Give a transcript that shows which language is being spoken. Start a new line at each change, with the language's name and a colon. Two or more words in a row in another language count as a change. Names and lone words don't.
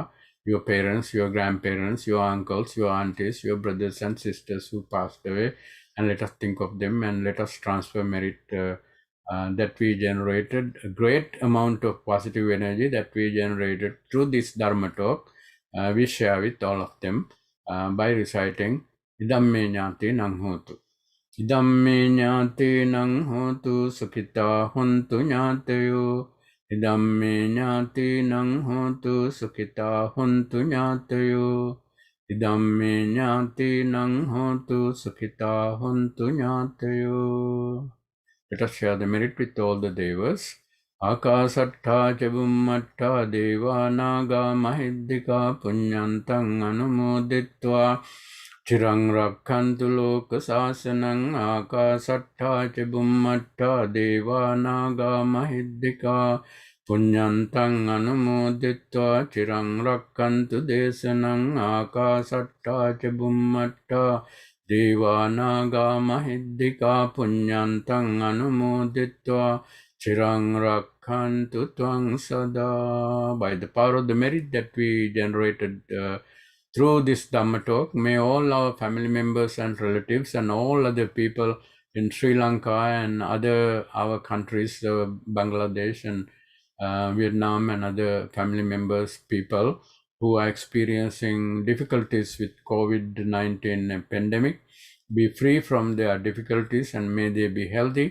English: Your parents, your grandparents, your uncles, your aunties, your brothers and sisters who passed away. And let us think of them and let us transfer merit that we generated, a great amount of positive energy that we generated through this Dharma talk. We share with all of them by reciting
Pali: Idamme Jnati Nang Hotu. Idamme Jnati Nang Hotu Sukhita Hontu Jnatayo. Idamme Jnati Nang Hotu Sukhita Hontu Jnatayo. Idamme Jnati Nang Hotu Sukhita Hontu Jnatayo.
English: Let us share the merit with all the devas.
Pali: Akasattha Chabummattha Deva Naga Mahiddhika Punyantang Anumoditva Chirang Rakhantu Loka Sasanang. Akasattha Chabummattha Deva Naga Mahiddhika Punyantang Anumoditva Chirang Rakhantu Desanang. Akasattha Chabummattha Devanaga Mahiddhika Punyantang Anumoditva Chirang Rakhantu Tvang Sada.
English: By the power of the merit that we generated through this Dhamma talk, may all our family members and relatives and all other people in Sri Lanka and other our countries, Bangladesh and Vietnam and other family members, people who are experiencing difficulties with COVID-19 pandemic, be free from their difficulties and may they be healthy.